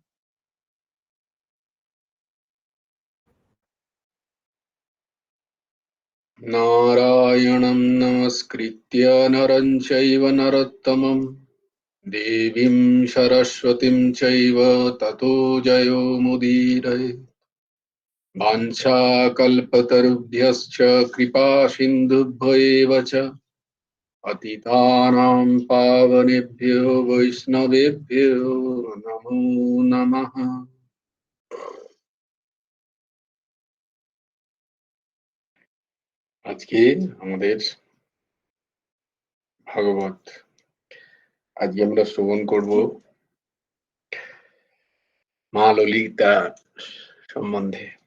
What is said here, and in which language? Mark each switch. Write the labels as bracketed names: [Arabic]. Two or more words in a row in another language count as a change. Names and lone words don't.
[Sanskrit] नारायणं नमस्कृत्य नरं चैव नरोत्तमं देवीं सरस्वतीं चैव ततो जयो मुदीरये। वाञ्छाकल्पतरुभ्यश्च कृपासिन्धुभ्य एव च पतितानां पावनेभ्यो वैष्णवेभ्यो नमो नमः। [Bangla] আজকে আমাদের ভাগবত আজকে আমরা শ্রবণ করব মা ললিতা সম্বন্ধে।